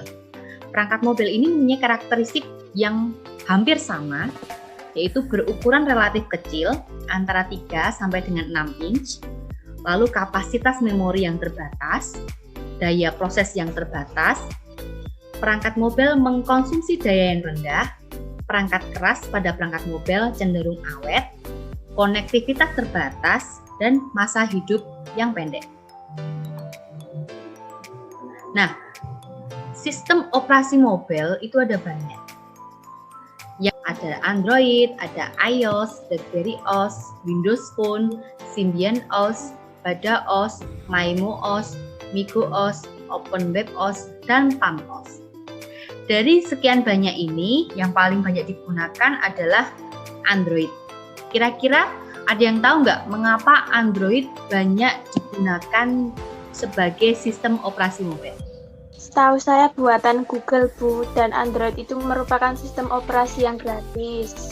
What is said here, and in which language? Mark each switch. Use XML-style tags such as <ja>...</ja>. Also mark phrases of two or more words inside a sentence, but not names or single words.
<id>Perangkat mobile ini mempunyai karakteristik yang hampir sama, yaitu berukuran relatif kecil, antara 3 sampai dengan 6 inch, lalu kapasitas memori yang terbatas, daya proses yang terbatas, perangkat mobile mengkonsumsi daya yang rendah, perangkat keras pada perangkat mobile cenderung awet, konektivitas terbatas, dan masa hidup yang pendek. Nah, sistem operasi mobile itu ada banyak. Yang ada Android, ada iOS, BlackBerry OS, Windows Phone, Symbian OS, Bada OS, Maimo OS, Migo OS, OpenWeb OS, dan Palm OS. Dari sekian banyak ini, yang paling banyak digunakan adalah Android. Kira-kira ada yang tahu nggak mengapa Android banyak digunakan sebagai sistem operasi mobile? Setahu saya buatan Google, Bu, dan Android itu merupakan sistem operasi yang gratis.</id>